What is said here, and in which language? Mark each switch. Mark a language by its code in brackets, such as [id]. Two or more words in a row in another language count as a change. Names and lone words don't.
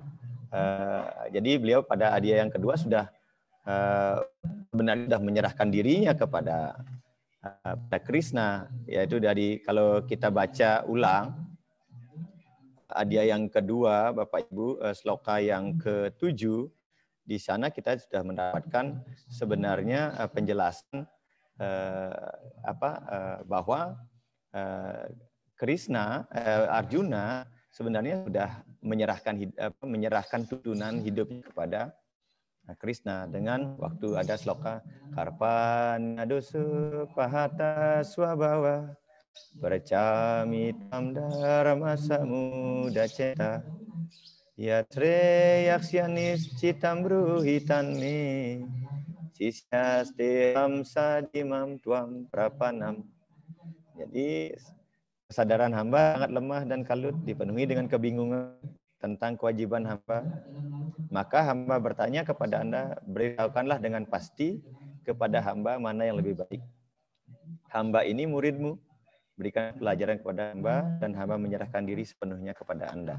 [id] Jadi beliau pada adya yang kedua sudah benar-benar menyerahkan dirinya kepada Krishna, yaitu dari kalau kita baca ulang adya yang kedua, Bapak Ibu, sloka yang ke-7, di sana kita sudah mendapatkan sebenarnya penjelasan bahwa Krishna, Arjuna sebenarnya sudah menyerahkan tuntunan hidupnya kepada Krishna dengan waktu ada sloka [sa] Karpanya dosa pahata swabhawa Percamitam dharma samuda ceta yatre yaksyanis citam bruhitan me sisyasteham sadimam tuam prapanam. [id] Jadi kesadaran hamba sangat lemah dan kalut, dipenuhi dengan kebingungan tentang kewajiban hamba. Maka hamba bertanya kepada Anda, beritahukanlah dengan pasti kepada hamba mana yang lebih baik. Hamba ini muridmu, berikan pelajaran kepada hamba dan hamba menyerahkan diri sepenuhnya kepada Anda.